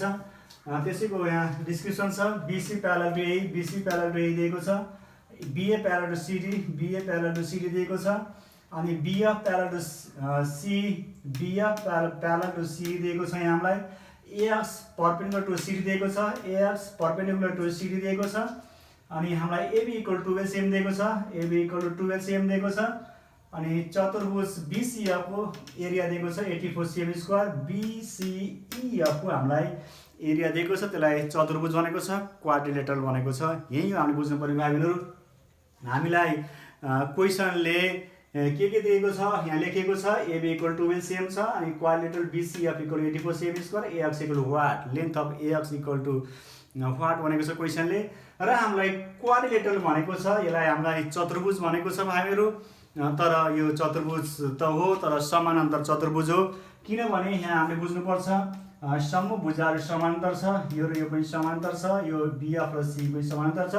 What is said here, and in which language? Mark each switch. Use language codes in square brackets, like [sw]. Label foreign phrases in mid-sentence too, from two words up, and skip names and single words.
[ne] त्यसैको यहाँ डिस्क्रिप्सन छ, [en] BC parallel to A, BC parallel to A [ne] दिएको छ, [en] BA parallel to CD, BA parallel to CD [ne] दिएको छ, अनि [en] BF parallel to C, BF parallel to C [ne] दिएको छ। यहाँ हामीलाई [en] AX perpendicular to CD [ne] दिएको छ, [en] AX perpendicular to CD [ne] दिएको छ, अनि हामीलाई [en] AB equal to 12 cm [ne] दिएको छ, [en] AB equal to 12 cm [ne] दिएको छ, अनि चतुर्भुज BCF को एरिया दिएको छ [en] 84 cm square, [ne] BCEF को हामीलाई एरिया दिएको छ त्यसलाई चतुर्भुज भनेको छ, क्वाड्रिलेटरल भनेको छ। यही हो हामीले बुझ्नुपर्ने भाइ बहिनीहरू। हामीलाई क्वेसनले के दिएको छ यहाँ लेखेको छ [en] AB equal to 12 cm [ne] छ अनि [en] quadrilateral BCF equal 84 cm square, AX equal to what, length of AX equal to what [ne] भनेको छ क्वेसनले। र हामीलाई क्वाड्रिलेटरल भनेको छ, यसलाई हामीलाई चतुर्भुज भनेको छ भाइहरू। तर यो चतुर्भुज त हो तर समानान्तर चतुर्भुज हो, किनभने यहाँ हामीले बुझ्नुपर्छ समभुजाहरू समानान्तर छ, यो र यो पनि समानान्तर छ, यो BF र C पनि समानान्तर छ।